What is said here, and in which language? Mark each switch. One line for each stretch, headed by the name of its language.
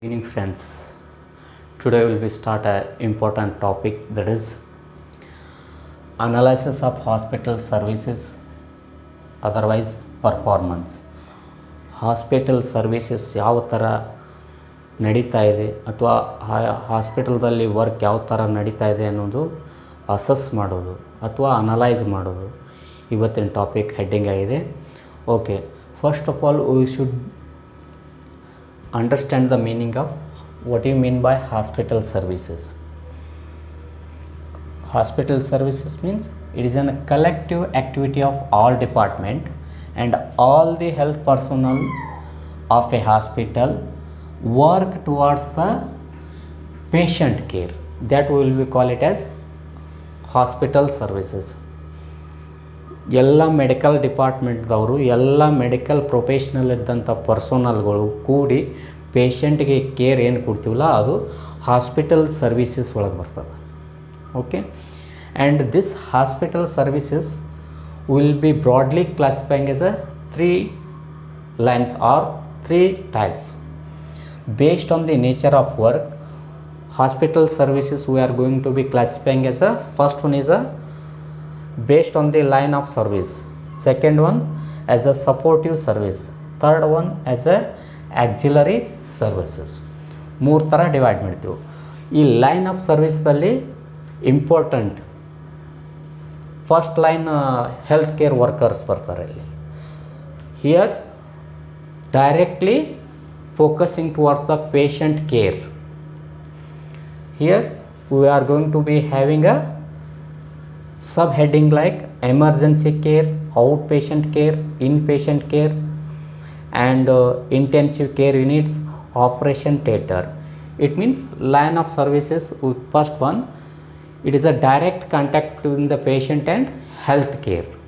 English: Evening friends, today we will start an important topic, that is analysis of hospital services, otherwise performance.
Kannada: Hospital services ಯಾವ ಥರ ನಡೀತಾ ಇದೆ ಅಥವಾ ಹಾಸ್ಪಿಟಲ್ದಲ್ಲಿ work ಯಾವ ಥರ ನಡೀತಾ ಇದೆ ಅನ್ನೋದು ಅಸೆಸ್ ಮಾಡೋದು ಅಥವಾ ಅನಲೈಸ್ ಮಾಡೋದು ಇವತ್ತಿನ ಟಾಪಿಕ್ ಹೆಡ್ಡಿಂಗ್ ಆಗಿದೆ.
English: Okay, first of all we should understand the meaning of what you mean by hospital services. Hospital services means it is a collective activity of all department and all the health personnel of a hospital work towards the patient care. That we will call it as hospital services.
Kannada: ಎಲ್ಲ medical ಡಿಪಾರ್ಟ್ಮೆಂಟ್ದವರು, ಎಲ್ಲ medical professional ಇದ್ದಂಥ ಪರ್ಸೋನಲ್ಗಳು ಕೂಡಿ ಪೇಷಂಟ್ಗೆ care ಏನು ಕೊಡ್ತೀವಲ್ಲ ಅದು hospital services ಒಳಗೆ ಬರ್ತದೆ.
English: Okay, and this hospital services will be broadly classifying as a 3 lines or 3 types. Based on the nature of work, hospital services we are going to be classifying as a first one is a based on the line of service, second one as a supportive service, third one as a auxiliary services.
Kannada: ಮೂರು ಥರ divide ಮಾಡ್ತೀವಿ. ಈ line of ಸರ್ವಿಸ್ದಲ್ಲಿ important first line health care workers ಬರ್ತಾರೆ.
English: ಇಲ್ಲಿ here directly focusing towards the patient care. Here we are going to be having a subheading like emergency care, outpatient care, inpatient care and intensive care units, operation theatre. It means line of services. First one, it is a direct contact between the patient and health care.